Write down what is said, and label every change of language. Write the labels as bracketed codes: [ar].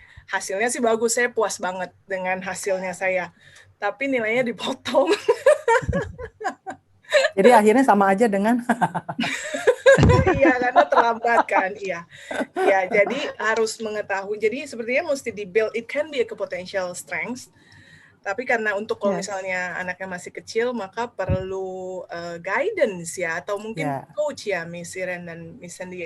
[id] Hasilnya sih bagus, saya puas banget dengan hasilnya saya. Tapi nilainya dipotong. Jadi akhirnya sama aja dengan iya, karena terlambat kan. Iya, jadi harus mengetahui. Jadi sepertinya mesti di-build. [en] It can be a potential strength. [id] Tapi karena untuk kalau misalnya anaknya masih kecil, maka perlu guidance ya, atau mungkin coach ya, Miss Iren dan Miss Sandy.